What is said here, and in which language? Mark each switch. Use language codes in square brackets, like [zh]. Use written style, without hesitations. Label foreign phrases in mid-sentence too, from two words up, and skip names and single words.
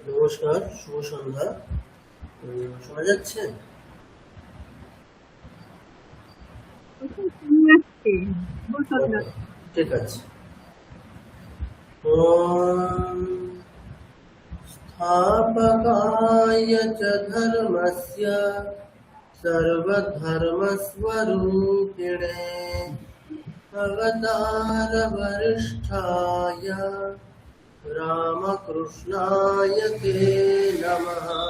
[bn] নমস্কার, শুভ সন্ধ্যা। শোনা যাচ্ছে? ওকে, ঠিক আছে। [sa] ॐ स्थापकाय च धर्मस्य सर्वधर्मस्वरूपिणे अवतारवरिष्ठाय रामकृष्णाय ते नमः।